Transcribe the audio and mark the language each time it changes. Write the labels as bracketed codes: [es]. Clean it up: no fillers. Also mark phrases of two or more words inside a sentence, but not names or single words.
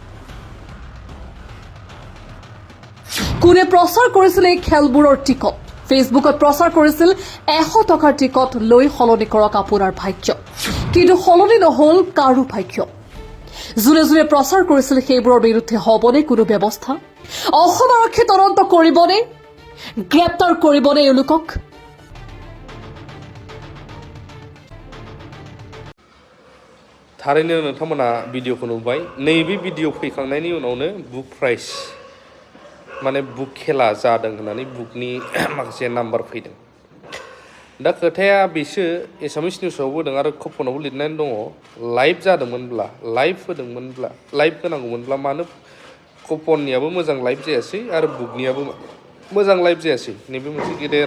[as] কোনে প্ৰচাৰ কৰিছিল এই খেলবোৰৰ টিকট ফেচবুকত প্ৰচাৰ কৰিছিল 100 টকাৰ টিকট লৈ সলনি কৰক আপোনাৰ ভাগ্য কিন্তু সলনি নহল কাৰো ভাগ্য যোনে প্ৰচাৰ কৰিছিল সেইবোৰৰ বিৰুদ্ধে হ'বনে কোনো ব্যৱস্থা অসম আৰক্ষী তদন্ত কৰিবনে গ্ৰেপ্তাৰ কৰিবনে এওঁলোকক [brx] थारैनो नोंथांमोना भिडिअखौ नुबाय नैबे भिडिअ फैखांनायनि उनावनो [en] book price [brx] माने बुक खेला जादों होननानै बुकनि माखासे नाम्बार फैदों दा खोथाया बेसो एसामिस निउसावबो होदों आरो कुपनावबो लिरनानै दङ लाइभ जादोंमोनब्ला लाइभ होदोंमोनब्ला लाइभ होनांगौमोनब्ला मानो कुपननियाबो मोजां लाइभ जायासै आरो बुकनियाबो मोजां लाइभ जायासै नैबे मोनसे गेदेर